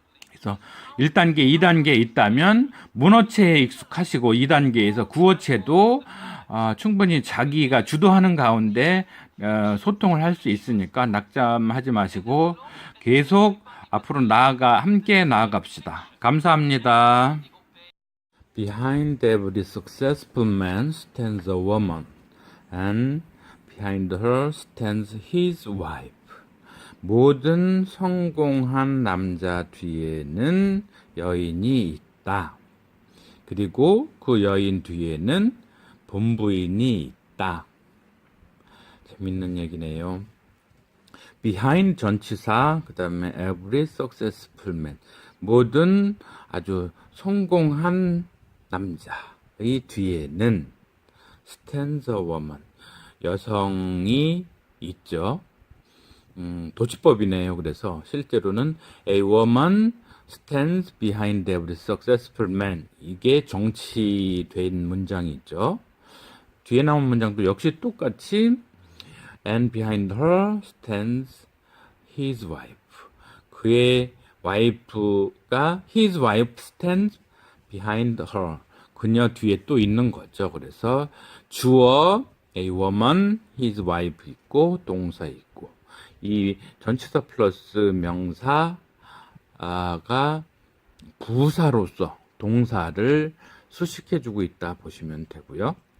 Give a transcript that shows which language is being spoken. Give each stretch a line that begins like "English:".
Korean: 그래서 1단계, 2단계 있다면 문어체에 익숙하시고 2단계에서 구어체도 충분히 자기가 주도하는 가운데 소통을 할 수 있으니까 낙담하지 마시고 계속 앞으로 함께 나아갑시다. 감사합니다.
English: Behind every successful man stands a woman, and behind her stands his wife.
Korean: 모든 성공한 남자 뒤에는 여인이 있다. 그리고 그 여인 뒤에는 본부인이 있다. 재밌는 얘기네요.
English: behind
Korean: 전치사, 그 다음에
English: every successful man.
Korean: 모든 아주 성공한 남자의 뒤에는
English: stands a woman.
Korean: 여성이 있죠. 도치법이네요.
English: 그래서 실제로는 a woman stands behind every successful man.
Korean: 이게 정치된 문장이 있죠. 뒤에 나온 문장도 역시 똑같이
English: and behind her stands his wife.
Korean: 그의 와이프가
English: his wife stands behind her.
Korean: 그녀 뒤에 또 있는 거죠. 그래서 주어 a woman, his wife 있고 동사 있고, 이 전치사 플러스 명사가 부사로서 동사를 수식해주고 있다 보시면 되고요.